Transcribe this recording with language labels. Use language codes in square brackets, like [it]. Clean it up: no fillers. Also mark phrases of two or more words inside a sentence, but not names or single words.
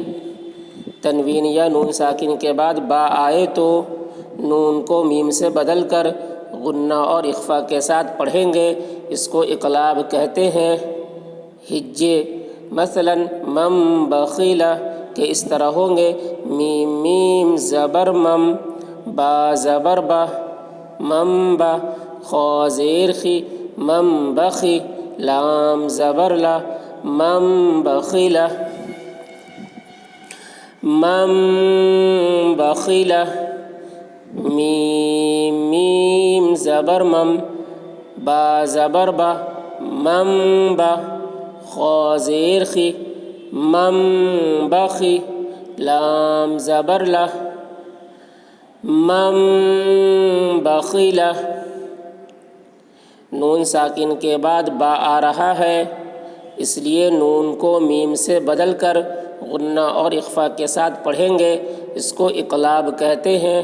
[ur] تنوین یا نون ساکن کے بعد با آئے تو نون کو میم سے بدل کر غنہ اور اخفا کے ساتھ پڑھیں گے، اس کو اقلاب کہتے ہیں۔ ہجے مثلاً مم بخیل کہ اس طرح ہوں گے، میم میم زبر مم، با زبر با، مم با، خا زیر خی، مم بخی، لام زبر لا، مم بخیلہ، مم بخیلہ، میم میم زبر مم، با زبر با، مم با، خا زیر خی، مم بخی، لام زبر لا، مم بخیلہ۔ نون ساکن کے بعد با آ رہا ہے، اس لیے نون کو میم سے بدل کر غنہ اور اخفا کے ساتھ پڑھیں گے، اس کو اقلاب کہتے ہیں۔